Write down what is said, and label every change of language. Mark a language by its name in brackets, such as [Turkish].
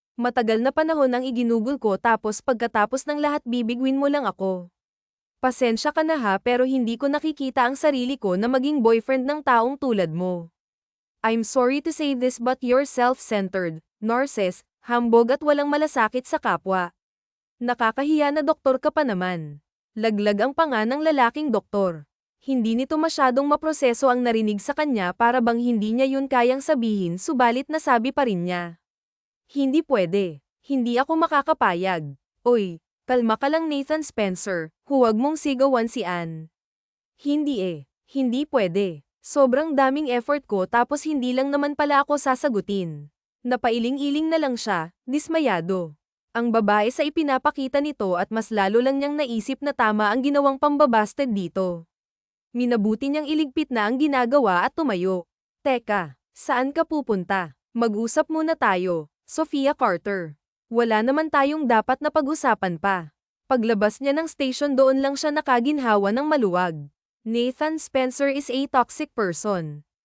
[Filipino] Matagal na panahon ang iginugol ko tapos pagkatapos ng lahat bibigwin mo lang ako. Pasensya ka na ha pero hindi ko nakikita ang sarili ko na maging boyfriend ng taong tulad mo. [English] I'm sorry to say this but you're self-centered, narcissist, [Filipino] hambog at walang malasakit sa kapwa. Nakakahiya na doktor ka pa naman. Laglag ang panga ng lalaking doktor. Hindi nito masyadong maproseso ang narinig sa kanya para bang hindi niya yun kayang sabihin subalit nasabi pa rin niya. Hindi pwede. Hindi ako makakapayag. Oy, kalma ka lang Nathan Spencer, huwag mong sigawan si Ann. Hindi hindi pwede. Sobrang daming effort ko tapos hindi lang naman pala ako sasagutin. Napailing-iling na lang siya, dismayado. Ang babae sa ipinapakita nito at mas lalo lang niyang naisip na tama ang ginawang pambabasted dito. Minabuti niyang iligpit na ang ginagawa at tumayo. Teka, saan ka pupunta? Mag-usap muna tayo. Sophia Carter. Wala naman tayong dapat na pag-usapan pa. Paglabas niya ng station doon lang siya nakaginhawa ng maluwag. [English] Nathan Spencer is a toxic person.